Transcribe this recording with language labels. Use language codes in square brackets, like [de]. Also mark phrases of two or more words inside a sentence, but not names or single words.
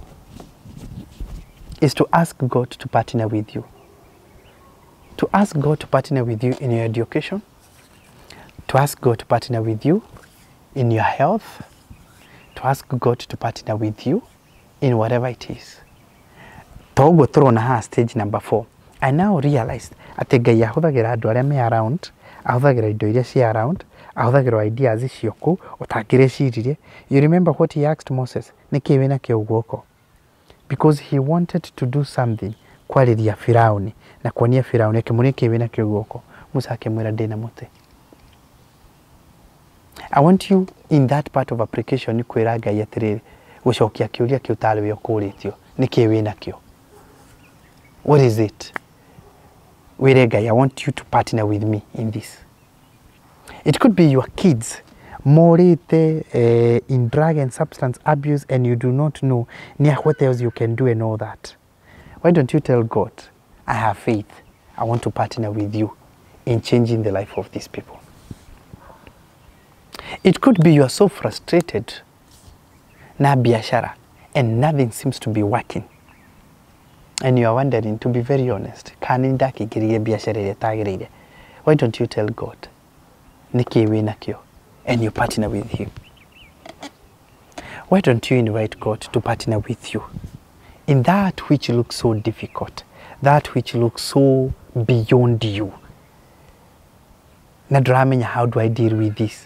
[en] Is to ask God to partner with you. To ask God to partner with you in your education. To ask God to partner with you in your health. To ask God to partner with you in whatever it is. [ki] Toguo turona ha stage number 4. [en] I now realized [ki] atĩ Ngai ahũthagĩra andũ arĩa me around, ahũthagĩra indo iria ci around, ahũthagĩra ideas icio kũu ũtangĩrecirie. [en] You remember what he asked Moses? [ki] Nĩkĩ wĩna kĩo guoko? [en] Because he wanted to do something [ki] kwarĩria Firauni na kuonia Firauni akĩmũria nĩkĩ wĩna kĩo guoko. Musa akĩmwĩra ndĩna mũtĩ. [en] I want you in that part of application [ki] kwĩra Ngai atĩrĩrĩ gũcokia kĩũria kĩu tarĩ we ũkũrĩtio nĩkĩ wĩna kĩo. [en] What is it? [ki] Wĩre Ngai, [en] I want you to partner with me in this. It could be your kids morite in drug and substance abuse and you do not know what else you can do and all that. Why don't you tell God, I have faith. I want to partner with you in changing the life of these people. It could be you are so frustrated [ki] na biashara [en] and nothing seems to be working. And you are wondering, to be very honest, why don't you tell God, [ki] niki wĩna kĩo, [en] and you partner with him? Why don't you invite God to partner with you in that which looks so difficult, that which looks so beyond you? Nadramenya, how do I deal with this?